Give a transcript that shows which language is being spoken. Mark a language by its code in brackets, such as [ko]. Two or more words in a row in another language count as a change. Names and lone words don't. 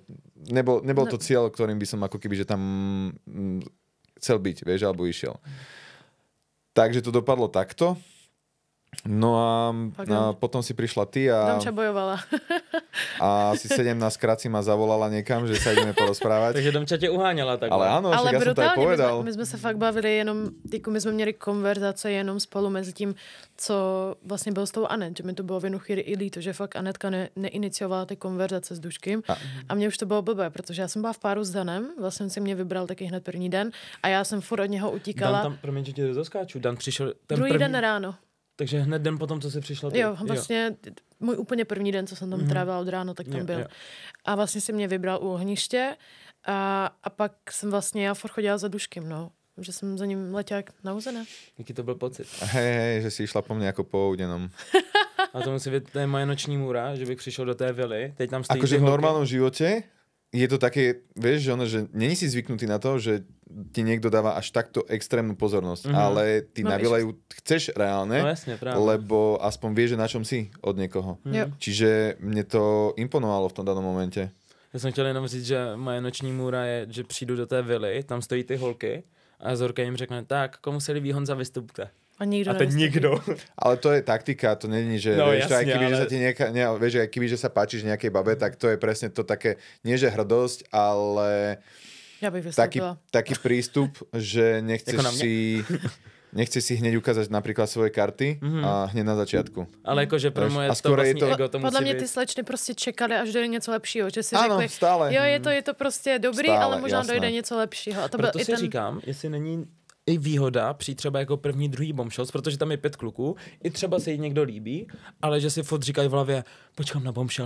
[sk] Nebol to cieľ, ktorým by som ako keby, že tam chcel byť, vieš, alebo išiel. Takže to dopadlo takto. No a potom si prišla ty a... Domča bojovala. A asi 17 krát si ma zavolala niekam, že sa ideme porozprávať. [cs] Takže Domča tě uháněla takhle. [sk] Ale áno, ale ja som to aj povedal. [cs] My jsme se fakt bavili jenom, jako my jsme měli konverzace jenom spolu mezi tím, co vlastně bylo s tou Anet, že mi to bylo v jednu chvíli i líto, že fakt Anetka neiniciovala ty konverzace s Duškým a mně už to bylo blbé, protože já jsem byla v páru s Danem, vlastně si mě vybral taky hned první den a já jsem furt od něho utíkala. Dan tam, promiň, že tě zaskáču, Dan přišel druhý den ráno. Takže hned den potom, co jsi přišla ty. Jo, vlastně můj úplně první den, co jsem tam trávila od ráno, tak tam byl. A vlastně si mě vybral u ohniště a pak jsem vlastně, já furt chodila za Duškým, no. Že jsem za ním letěla na Uzené. Jaký to byl pocit? [sk] Hej, že si išla po mne ako po Oudenom. [cs] A to musí být, to je moje noční můra, že bych přišel do té vily, teď tam stojí [sk] akože v normálnom živote je to také, vieš, že není si zvyknutý na to, že ti niekto dáva až takto extrémnu pozornosť, ale ty na vile ju chceš reálne, lebo aspoň vieš, že na čom si od niekoho. Čiže mne to imponovalo v tom danom momente. [cs] Já jsem chtěl jenom říct, že moje noční můra je, že přijdu do té vily, tam stojí ty holky a Zorka jim řekne, tak, komu se líbí Honza, vystupte. A teď nikdo. Ale to je taktika, to není, že no, [sk] vieš, jasne, aj keby, ale... že sa ti vieš, aj keby, že sa páčiš nejakej babe, tak to je presne to také, nie že hrdosť, ale [cs] ja bych [sk] taký prístup, že nechceš si hneď ukázať napríklad svoje karty a hneď na začiatku. [cs] Ale jakože pro moje to vlastní ego to musí podle mě být. ty slečny prostě čekali, až dojde něco lepšího, že si ano, řekli, [sk] stále. [cs] Jo, je to prostě dobrý, [sk] stále, [cs] ale možná [sk] jasné. [cs] dojde něco lepšího. A to proto si říkám, jestli není i výhoda přijít třeba jako první, druhý bombshells, protože tam je 5 kluků, i třeba se jí někdo líbí, ale že si furt říkají v hlavě, počkám na bombshell.